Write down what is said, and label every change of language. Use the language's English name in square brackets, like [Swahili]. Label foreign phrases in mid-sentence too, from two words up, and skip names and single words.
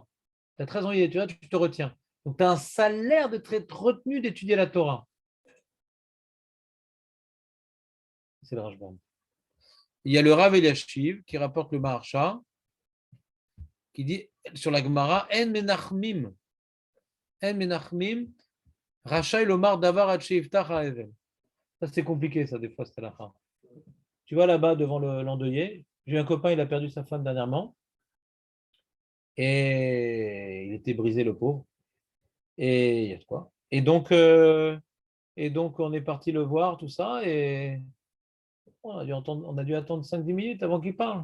[French] Tu as 13 ans d'étudier, tu te retiens. Donc tu as un salaire d'être retenu d'étudier la Torah. C'est le Rajban. Il y a le Rav Eliashiv qui rapporte le Maharsha, qui dit sur la Gemara [Hebrew] אין מנחמים. אין מנחמים. רשאי לומר דבר עד שיפתח האבל. [French] Ça, c'est compliqué, ça, des fois, c'était la fin. Tu vois là-bas, devant l'endeuillé, j'ai eu un copain, il a perdu sa femme dernièrement. Et il était brisé, le pauvre. Et il y a de quoi. Et donc, on est parti le voir, tout ça, et on a dû attendre 5-10 minutes avant qu'il parle.